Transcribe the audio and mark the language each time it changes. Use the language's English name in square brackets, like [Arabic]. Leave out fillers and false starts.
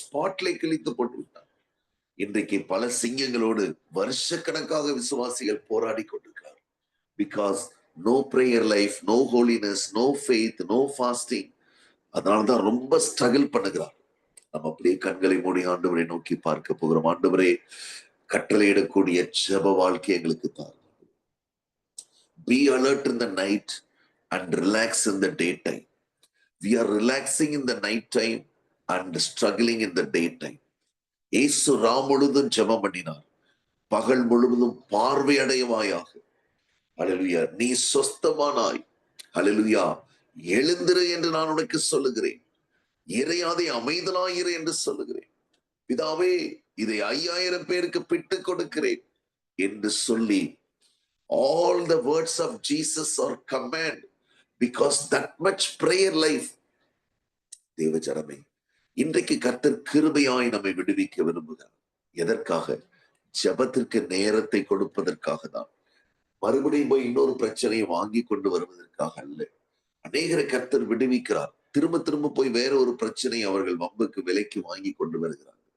[Tamil] ஸ்பாட்லை கிழித்து போட்டு விட்டான். இன்றைக்கு பல சிங்கங்களோடு வருஷக்கணக்காக விசுவாசிகள் போராடி கொண்டிருக்கிறார். [English] Because no prayer life, no holiness, no faith, no fasting. [Tamil] அதனாலதான் ரொம்ப ஸ்ட்ரகிள் பண்ணுகிறார். நம்ம அப்படியே கண்களை மூடி ஆண்டவரை நோக்கி பார்க்க போகிறோம். ஆண்டவரே, கட்டளையிடக்கூடிய ஜெப வாழ்க்கை எங்களுக்கு தார். [English] Be alert in the night and relax in the daytime. We are relaxing in the night time and struggling in the daytime. [Tamil] இயேசு முழுதும் ஜெபம் பண்ணினார். பகல் முழுவதும் பார்வையடைவாயாக. ஹல்லேலூயா. நீ சொஸ்தமானாய். ஹல்லேலூயா. எழுந்திரு என்று நான் உனக்கு சொல்லுகிறேன். இறையாதே, அமைதலாயிரு என்று சொல்லுகிறேன். பிதாவே, இதை 5000 பேருக்கு பிட்டு கொடுக்கிறேன் என்று சொல்லி, [English] all the words of Jesus are command, because that much prayer life. [Tamil] தேவ ஜனமே, இன்றைக்கு கர்த்தர் கிருபையாய் நம்மை விடுவிக்க விரும்புகிறார். எதற்காக? ஜெபத்திற்கு நேரத்தை கொடுப்பதற்காக தான். மறுபடியும் போய் இன்னொரு பிரச்சனையை வாங்கி கொண்டு வருவதற்காக அல்ல. அநேகரை கர்த்தர் விடுவிக்கிறார். திரும்ப திரும்ப போய் வேற ஒரு பிரச்சனை அவர்கள் வம்புக்கு விலைக்கு வாங்கி கொண்டு வருகிறார்.